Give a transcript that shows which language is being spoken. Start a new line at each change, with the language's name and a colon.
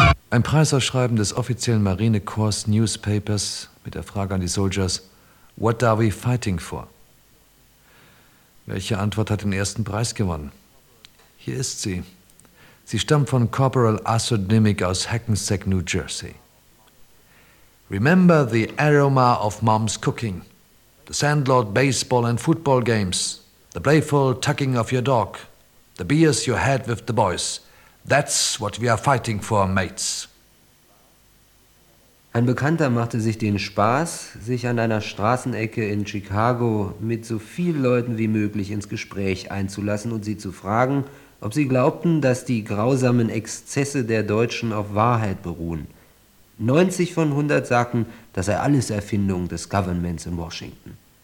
German: Ein Preisausschreiben des offiziellen Marinekorps Newspapers mit der Frage an die Soldiers:
English: What are we fighting for?
German: Welche Antwort hat den ersten Preis gewonnen? Hier ist sie. Sie stammt von Corporal Asad Nimick aus Hackensack, New Jersey.
English: Remember the aroma of mom's cooking, the sandlot baseball and football games, the playful tucking of your dog, the beers you had with the boys. That's what we are fighting for, mates.
German: Ein Bekannter machte sich den Spaß, sich an einer Straßenecke in Chicago mit so vielen Leuten wie möglich ins Gespräch einzulassen und sie zu fragen, ob sie glaubten, dass die grausamen Exzesse der Deutschen auf Wahrheit beruhen. 90 von 100 sagten, das sei alles Erfindung des Governments in Washington.